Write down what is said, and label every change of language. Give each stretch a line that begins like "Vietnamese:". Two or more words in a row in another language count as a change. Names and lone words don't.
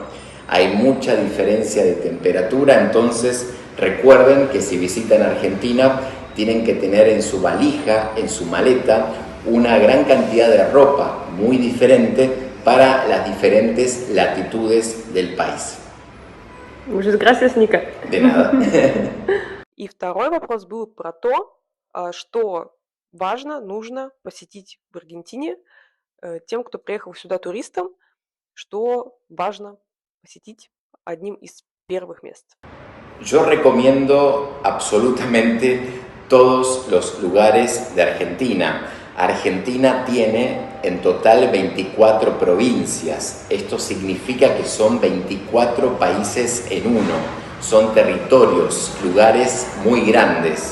Spanish: Hay mucha diferencia de temperatura, entonces recuerden que si visitan Argentina tienen que tener en su valija, en su maleta, una gran cantidad de ropa muy diferente para las diferentes latitudes del país. Muchas gracias, Ника. De nada.
Russian: И второй вопрос был про то, что важно, нужно посетить в Аргентине тем, кто приехал сюда туристом, что важно посетить одним из первых мест.
Spanish: Yo recomiendo absolutamente todos los lugares de Argentina. Argentina tiene en total 24 provincias. Esto significa que son 24 países en uno. Son territorios, lugares muy grandes.